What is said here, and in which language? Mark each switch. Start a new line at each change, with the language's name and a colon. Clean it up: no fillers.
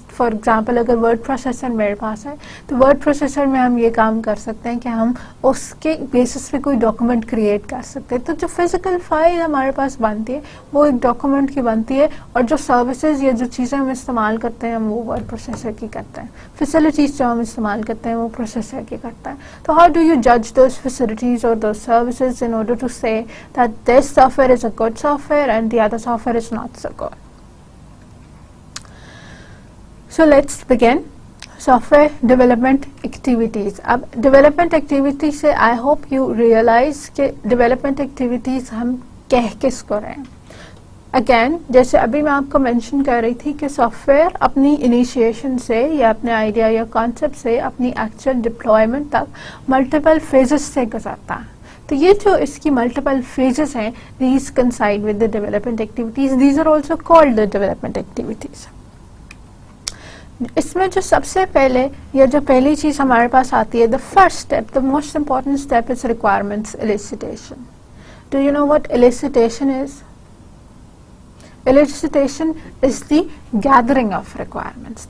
Hindi: For example अगर word processor मेरे पास है तो वर्ड प्रोसेसर में हम ये काम कर सकते हैं कि हम उसके बेसिस पे कोई डॉक्यूमेंट क्रिएट कर सकते हैं. तो जो फिजिकल फाइल हमारे पास बनती है वो एक डॉक्यूमेंट की बनती है और जो सर्विसेज या जो चीज़ें हम इस्तेमाल करते हैं वो वर्ड प्रोसेसर की करते हैं. फैसिलिटीज़ जो हम इस्तेमाल करते हैं वो प्रोसेसर की करता है.
English: तो how do you जज those facilities और those services in order to say that this software is a good software and the other software is not so good. So let's begin. Software development activities.
Hindi: अब development activities से
English: I hope you realize
Hindi: कि development activities हम कह किसको रहे हैं. Again, जैसे अभी मैं आपको मेंशन कर रही थी कि सॉफ्टवेयर अपनी इनिशिएशन से या अपने आइडिया या कॉन्सेप्ट से अपनी एक्चुअल डिप्लॉयमेंट तक मल्टीपल फेजेस से गुजरता है. तो ये जो इसकी मल्टीपल फेजेस हैं,
English: these coincide with the development activities. These are also called the development activities.
Hindi: इसमें जो सबसे पहले या जो पहली चीज़ हमारे पास आती है,
English: The first step, the most important step is requirements elicitation. Do you know what elicitation is? Elicitation is the gathering of requirements.